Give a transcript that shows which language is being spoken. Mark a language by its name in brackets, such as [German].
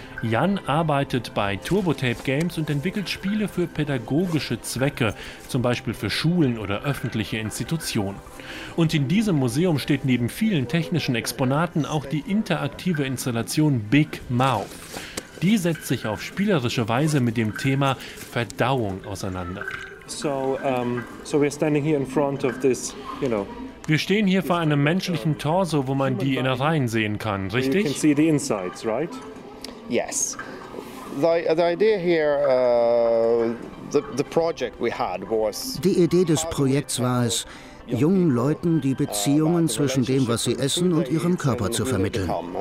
[German] Jan arbeitet bei TurboTape Games und entwickelt Spiele für pädagogische Zwecke, zum Beispiel für Schulen oder öffentliche Institutionen. Und in diesem Museum steht neben vielen technischen Exponaten auch die interaktive Installation Big Mouth. Die setzt sich auf spielerische Weise mit dem Thema Verdauung auseinander. [English] So we are standing here in front of this, you know, [German] Wir stehen hier vor einem menschlichen Torso, wo man die Innereien sehen kann, richtig? [English] You can see the insides, right? Yes. The idea here, the project we had was... [German] Die Idee des Projekts war es, jungen Leuten die Beziehungen zwischen dem, was sie essen, und ihrem Körper zu vermitteln.